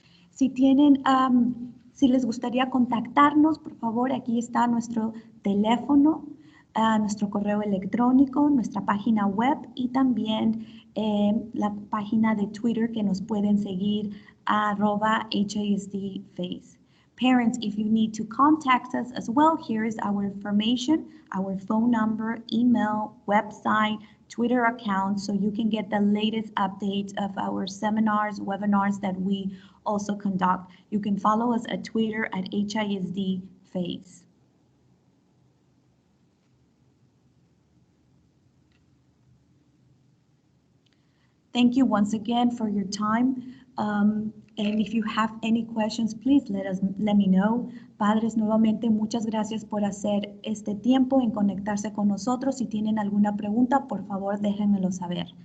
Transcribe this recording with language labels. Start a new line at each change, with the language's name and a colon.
Spanish: Si tienen, si les gustaría contactarnos, por favor, aquí está nuestro teléfono, nuestro correo electrónico, nuestra página web y también la página de Twitter que nos pueden seguir @HISDFace.
English: Parents, if you need to contact us as well, here is our information, our phone number, email, website, Twitter account, so you can get the latest updates of our seminars, webinars that we also conduct. You can follow us at Twitter at HISDFace. Thank you once again for your time. And if you have any questions, please let me know.
Spanish: Padres, nuevamente muchas gracias por hacer este tiempo en conectarse con nosotros. Si tienen alguna pregunta, por favor, déjenmelo saber.